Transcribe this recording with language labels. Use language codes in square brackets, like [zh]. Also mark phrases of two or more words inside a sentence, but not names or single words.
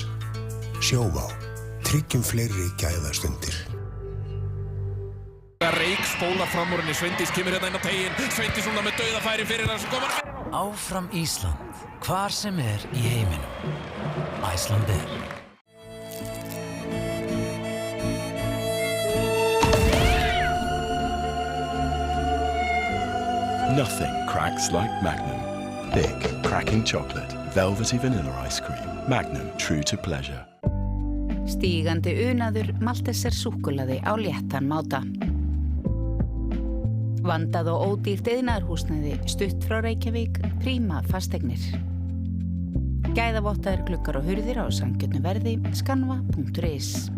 [is] Sjóvá. Tryggjum fleiri gæðastundir. Reik spólar fram úr henni. Sveindís kemur hérna inn á teiginn. Sveindís núna með dauðafæri fyrir hans. Áfram Ísland. Hvar sem er í heiminum. Icelandair. [en] Nothing cracks like Magnum. Thick, cracking chocolate, velvety vanilla ice cream. Magnum, true to pleasure. [is] Stígandi unaður Malteser súkkulaði á léttan máta. Vandað og ódýrt iðnaðarhúsnæði stutt frá Reykjavík, Príma fasteignir. Gæðavottaðir gluggar og hurðir á sanngjörnu verði, skanva.is.